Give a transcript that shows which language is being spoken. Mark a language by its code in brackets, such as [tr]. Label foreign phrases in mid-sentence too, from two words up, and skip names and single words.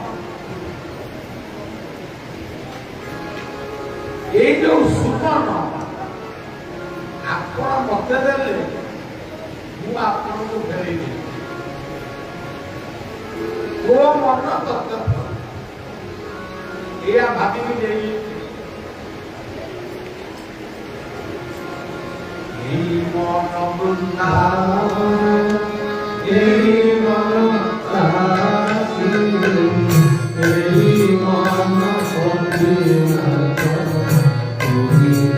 [or] ଏଇ ଯୋଉ ସୁବର୍ଣ୍ଣ ଆପଣ ମତେ ଦେଲେ, ମୁଁ ଆପଣଙ୍କୁ ଫେରେଇବି। ମୋ ମନ ତତ୍ତ୍ୱ ଏଇଆ ଭାବିକି ଦେଇ [bn] এই মন বৃন্দাবন, এই মন কাশী, এই মন বদ্রীনাথ, তুমি